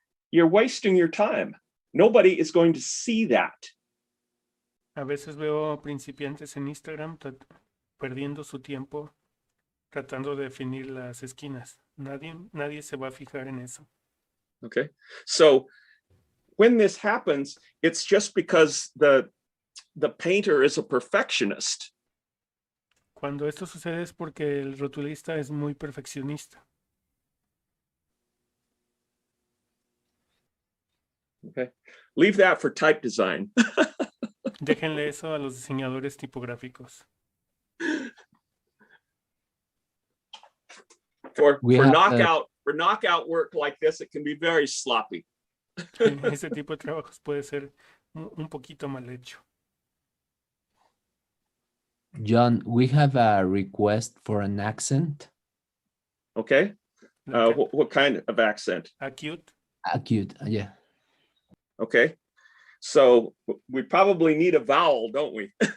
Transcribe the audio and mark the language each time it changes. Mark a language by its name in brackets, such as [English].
[English] You're wasting your time. Nobody is going to see that. [Spanish] A veces veo principiantes en Instagram perdiendo su tiempo tratando de definir las esquinas. Nadie se va a fijar en eso. [English] Okay, so when this happens, it's just because the painter is a perfectionist. [Spanish] Cuando esto sucede es porque el rotulista es muy perfeccionista. [English] Okay, leave that for type design. [Spanish] Déjenle eso a los diseñadores tipográficos. [English] For have knockout work like this, it can be very sloppy. [Spanish] Ese tipo de trabajos puede ser un poquito mal hecho. [English] John, we have a request for an accent. Okay, what kind of accent? Acute. Acute, yeah. Okay, so we probably need a vowel, don't we?